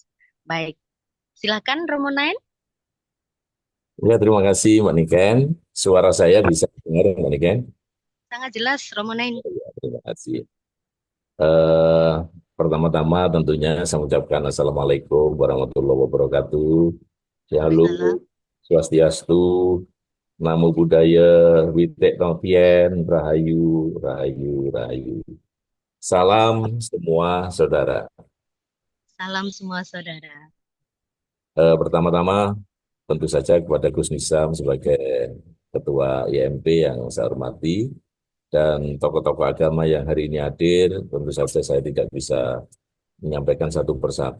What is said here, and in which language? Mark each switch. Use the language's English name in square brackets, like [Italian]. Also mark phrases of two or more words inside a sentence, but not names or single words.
[Indonesian] Baik, silakan Romo Nain. Ya, terima kasih Mbak Niken. Suara saya bisa dengar Mbak Niken? Sangat jelas Romo Nain. Ya, terima kasih. Eh, Pertama-tama tentunya saya ucapkan [Arabic] Assalamualaikum warahmatullahi wabarakatuh. [Indonesian] Halo, Waalaikumsalam. Swastiastu, Namo Buddhaya, Witek Tongtien, Rahayu, Rahayu, Rahayu. Salam semua saudara. Salam semua saudara. Pertama-tama tentu saja kepada Gus Nisam sebagai Ketua IMP yang saya hormati dan tokoh-tokoh agama yang hari ini hadir, tentu saja saya tidak bisa menyampaikan satu persatu.